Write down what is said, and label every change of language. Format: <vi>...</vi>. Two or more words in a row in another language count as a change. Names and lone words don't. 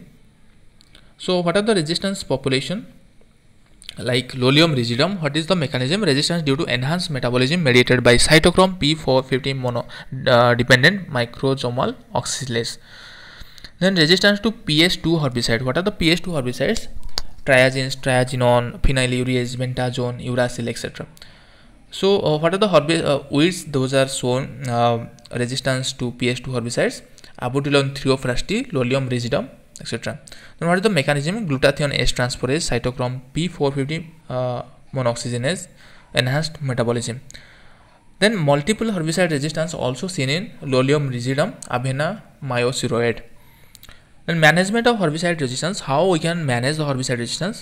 <en>So what are the resistance population? Like Lolium rigidum, what is the mechanism? Resistance due to enhanced metabolism mediated by cytochrome P450 mono dependent microsomal oxidase. Then resistance to PS2 herbicide. What are the PS2 herbicides? Triazines, triaginone, phenylurease, bentazone, uracil, etc. So what are the weeds? Those are shown resistance to PS2 herbicides: Abutilon thiophraste, Lolium rigidum, etc. Then what is the mechanism? Glutathione S transferase, cytochrome P450 monooxygenase, enhanced metabolism. Then multiple herbicide resistance also seen in Lolium rigidum, Avena, Myoceroid. Then management of herbicide resistance. How we can manage the herbicide resistance?</en>